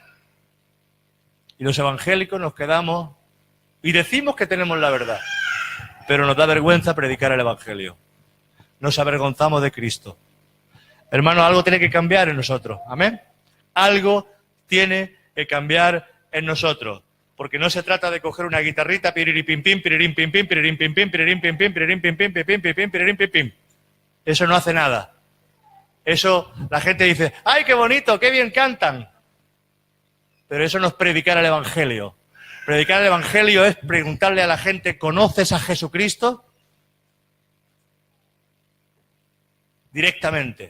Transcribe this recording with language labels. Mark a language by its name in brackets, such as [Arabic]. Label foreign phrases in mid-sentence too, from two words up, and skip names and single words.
[Spanish] Y los evangélicos nos quedamos y decimos que tenemos la verdad, pero nos da vergüenza predicar el Evangelio. Nos avergonzamos de Cristo. Hermano, algo tiene que cambiar en nosotros. Amén. Algo tiene que cambiar en nosotros. Porque no se trata de coger una guitarrita, piririm pim pim, piririm pim pim, piririm pim pim, piririm pim pim, piririm pim pim, pim pim pim, piririm pim pim. Eso no hace nada. Eso la gente dice, ¡ay, qué bonito, qué bien cantan! Pero eso no es predicar el Evangelio. Predicar el Evangelio es preguntarle a la gente, ¿conoces a Jesucristo? Directamente.